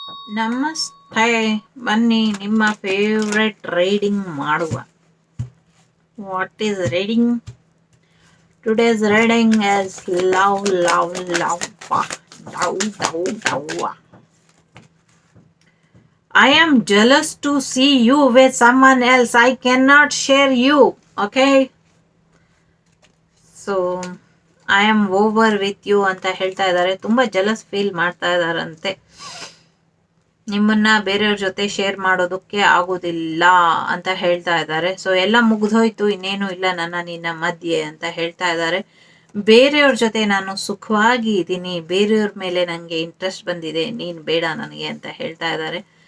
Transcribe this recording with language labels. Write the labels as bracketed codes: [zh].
[kn] ನಮಸ್ತೆ, ಬನ್ನಿ ನಿಮ್ಮ ಫೇವ್ರೆಟ್ ರೀಡಿಂಗ್ ಮಾಡುವ. [en] What is reading? Today's reading is love, love, love. Love, love, love. I am jealous to see you with someone else. I cannot share you. Okay? So, I am over with you [kn] ಅಂತ ಹೇಳ್ತಾ ಇದ್ದಾರೆ. ತುಂಬಾ jealous feel ಮಾಡ್ತಾ ಇದ್ದಾರಂತೆ. ನಿಮ್ಮನ್ನ ಬೇರೆಯವ್ರ ಜೊತೆ share ಮಾಡೋದಕ್ಕೆ ಆಗೋದಿಲ್ಲ ಅಂತ ಹೇಳ್ತಾ ಇದ್ದಾರೆ. ಸೊ ಎಲ್ಲ ಮುಗ್ದೋಯ್ತು, ಇನ್ನೇನು ಇಲ್ಲ ನಿನ್ನ ಮಧ್ಯೆ ಅಂತ ಹೇಳ್ತಾ ಇದ್ದಾರೆ. ಬೇರೆಯವ್ರ ಜೊತೆ ನಾನು ಸುಖವಾಗಿ ಇದ್ದೀನಿ, ಬೇರೆಯವ್ರ ಮೇಲೆ ನನಗೆ ಇಂಟ್ರೆಸ್ಟ್ ಬಂದಿದೆ, ನೀನು ಬೇಡ ನನಗೆ ಅಂತ ಹೇಳ್ತಾ ಇದ್ದಾರೆ.